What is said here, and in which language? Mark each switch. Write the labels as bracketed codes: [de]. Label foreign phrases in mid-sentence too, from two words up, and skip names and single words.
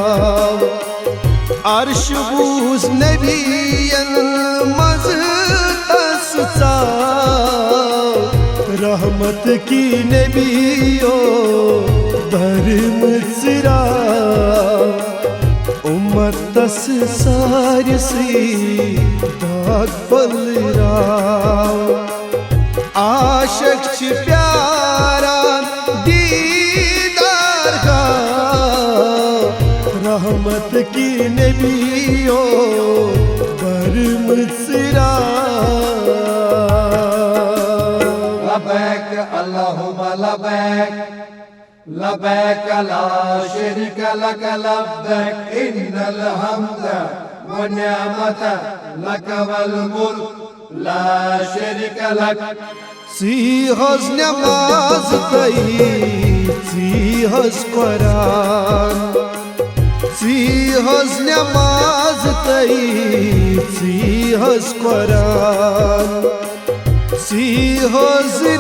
[ks] عرش بوز نبی مز تسسا، رحمت کی نبیوں پر مصرا، امت تس سارسی باغ پلرا، عاشق چھ پیارا دیدار خواہ، رحمت کی نبیوں پر مصرا۔ [ar] لبیک اللہم لبیک لبیک لا شریک لک لبیک ان الحمد والنعمت لک والملک لا شریک لک [ks] سی حز نماز تئی سی حز قرآن سی حز نماز تئی سی حز قرآن سی حز